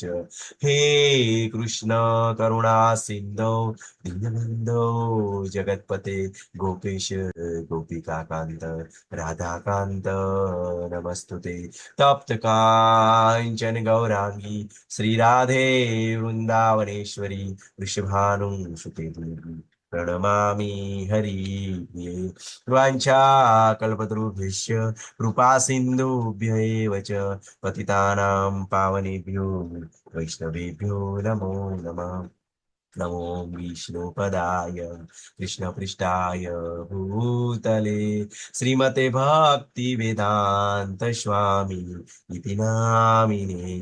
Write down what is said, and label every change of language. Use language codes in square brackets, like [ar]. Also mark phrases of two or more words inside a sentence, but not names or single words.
[sa] હે કૃષ્ણ કરુણા સિંધો દીનબંધો જગતપતે ગોપેશ ગોપિકા કાંત રાધાકાંત નમસ્તુતે. તપ્ત કાંચન ગૌરાંગી શ્રી રાધે વૃંદાવનેશ્વરી વૃષભાનુસુતે પ્रणमामि हरिप्रिये. वाञ्छाकल्पतरुभ्यश्च कृपा सिन्धुभ्य एव च पतितानां पावनेभ्यो वैष्णवेभ्यो नमो नमः. नमो विष्णुपदाय कृष्णपृष्ठाय भूतले श्रीमते भक्ति वेदांत स्वामी इति नामिने.